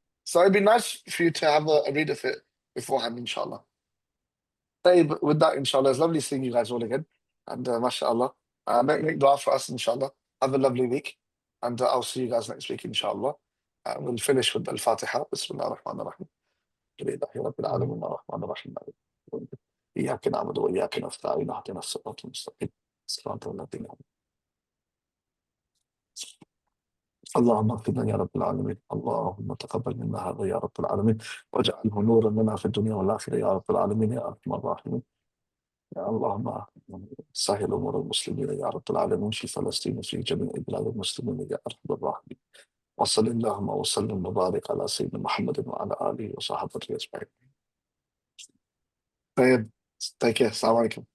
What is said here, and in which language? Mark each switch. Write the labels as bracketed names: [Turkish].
[English] So it'd be nice for you to have a read of it beforehand, inshallah. With that, inshallah, it's lovely seeing you guys all again. And mashallah, make dua for us, inshallah. Have a lovely week. And I'll see you guys next week, inshallah. We'll finish with al-Fatiha. [Arabic] Bismillah ar-Rahman ar-Rahim. Alhamdulillahi Rabbil Alamin ar-Rahman ar-Rahim. إياك نعبد وإياك نستعين اهدنا الصراط المستقيم صراط الذين اللهم اغفر لنا يا رب العالمين اللهم تقبل منا هذا يا رب العالمين واجعله نورا لنا في الدنيا والآخرة يا رب العالمين يا أرحم الراحمين يا اللهم سهل أمور المسلمين يا رب العالمين في فلسطين وفي جميع بلاد المسلمين يا أرحم الراحمين وصل اللهم وسلم وبارك على سيدنا محمد وعلى آله وصحبه أجمعين. [English] طيب take care. Assalamu alaikum.